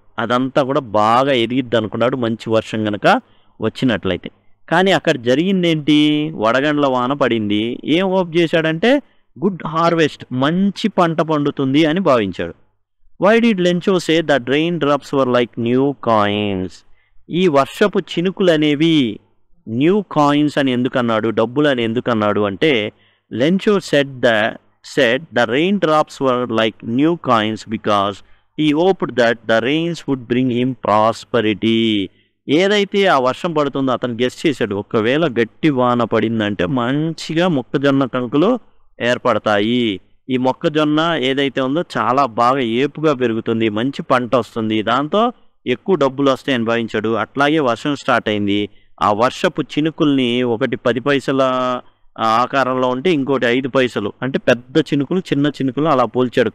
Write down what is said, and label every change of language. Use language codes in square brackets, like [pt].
[te] అదంతా కూడా బాగా ఎదిగిద్ది అనుకున్నాడు, మంచి వర్షం కనుక వచ్చినట్లయితే. కానీ అక్కడ జరిగిందేంటి? వడగండ్ల వాన పడింది. ఏం హోప్ చేశాడంటే గుడ్ హార్వెస్ట్, మంచి పంట పండుతుంది అని భావించాడు. [en] Why did Lencho say that rain drops were like new coins? [te] ఈ వర్షపు చినుకులు అనేవి న్యూ కాయిన్స్ అని ఎందుకన్నాడు, డబ్బులు అని ఎందుకన్నాడు అంటే, [en] Lencho said the rain drops were like new coins because he hoped that the rains would bring him prosperity. [te] ఏదైతే ఆ వర్షం పడుతుందో అతను గెస్ చేశాడు, ఒకవేళ గట్టి వాన పడిందంటే మంచిగా మొక్కజొన్న కంకులు ఏర్పడతాయి. ఈ మొక్కజొన్న ఏదైతే ఉందో చాలా బాగా ఏపుగా పెరుగుతుంది, మంచి పంట వస్తుంది, దాంతో ఎక్కువ డబ్బులు వస్తాయని భావించాడు. అట్లాగే వర్షం స్టార్ట్ అయింది. ఆ వర్షపు చినుకుల్ని ఒకటి 10 పైసల ఆకారంలో ఉంటే ఇంకోటి 5 పైసలు, అంటే పెద్ద చినుకులు చిన్న చినుకులు అలా పోల్చాడు.